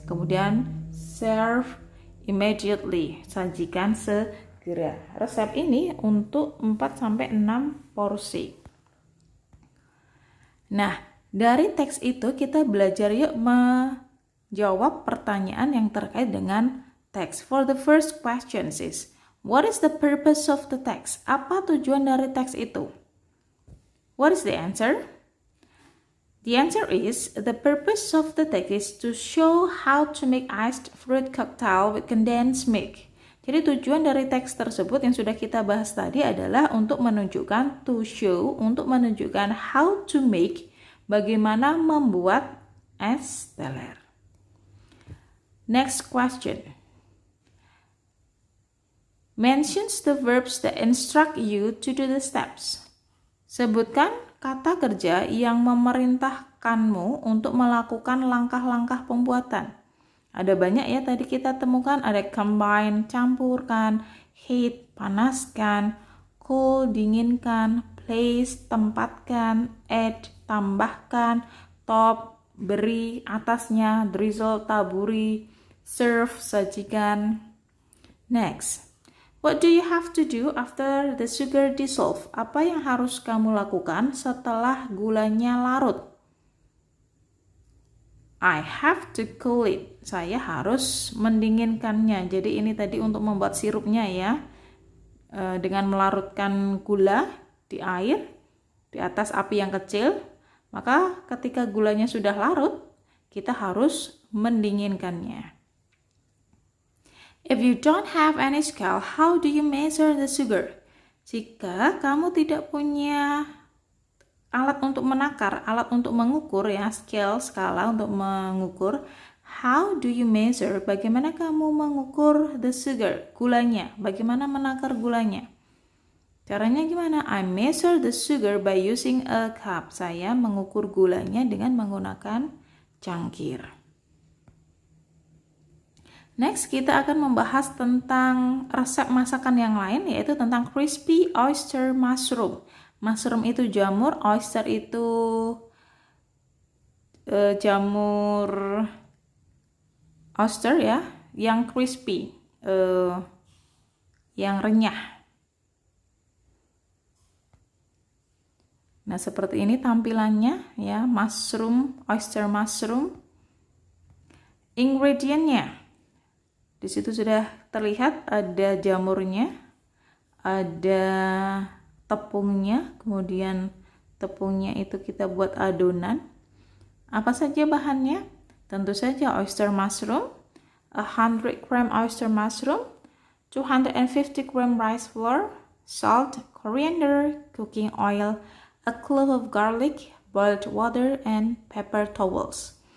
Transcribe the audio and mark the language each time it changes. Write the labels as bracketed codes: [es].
[id] Kemudian [en] serve immediately, [id] sajikan segera. Resep ini untuk 4-6 porsi. Nah, dari teks itu kita belajar yuk menjawab pertanyaan yang terkait dengan teks. [en] For the first question is, what is the purpose of the text? [id] Apa tujuan dari teks itu? [en] What is the answer? The answer is, the purpose of the text is to show how to make iced fruit cocktail with condensed milk. [id] Jadi tujuan dari teks tersebut yang sudah kita bahas tadi adalah untuk menunjukkan, [en] to show, [id] untuk menunjukkan [en] how to make, [id] bagaimana membuat es teler. [en] Next question. Mentions the verbs that instruct you to do the steps. [id] Sebutkan kata kerja yang memerintahkanmu untuk melakukan langkah-langkah pembuatan. Ada banyak ya tadi kita temukan, ada combine, campurkan, heat, panaskan, cool, dinginkan, place, tempatkan, add, tambahkan, top, beri, atasnya, drizzle, taburi, serve, sajikan. Next. [en] What do you have to do after the sugar dissolve? [id] Apa yang harus kamu lakukan setelah gulanya larut? [en] I have to cool it. [id] Saya harus mendinginkannya. Jadi ini tadi untuk membuat sirupnya ya. Dengan melarutkan gula di air di atas api yang kecil. Maka ketika gulanya sudah larut, kita harus mendinginkannya. [en] If you don't have any scale, how do you measure the sugar? [id] Jika kamu tidak punya alat untuk menakar, alat untuk mengukur ya, scale, skala untuk mengukur, [en] how do you measure? [id] Bagaimana kamu mengukur [en] the sugar, [id] gulanya? Bagaimana menakar gulanya? Caranya gimana? [en] I measure the sugar by using a cup. [id] Saya mengukur gulanya dengan menggunakan cangkir. Next, kita akan membahas tentang resep masakan yang lain, yaitu tentang crispy oyster mushroom. Mushroom itu jamur, oyster itu jamur oyster ya, yang crispy, yang renyah. Nah, seperti ini tampilannya ya, mushroom, oyster mushroom. Ingredientnya. Di situ sudah terlihat ada jamurnya, ada tepungnya, kemudian tepungnya itu kita buat adonan. Apa saja bahannya? Tentu saja [en] oyster mushroom, 100 gram oyster mushroom, 250 gram rice flour, salt, coriander, cooking oil, a clove of garlic, boiled water, and paper towels.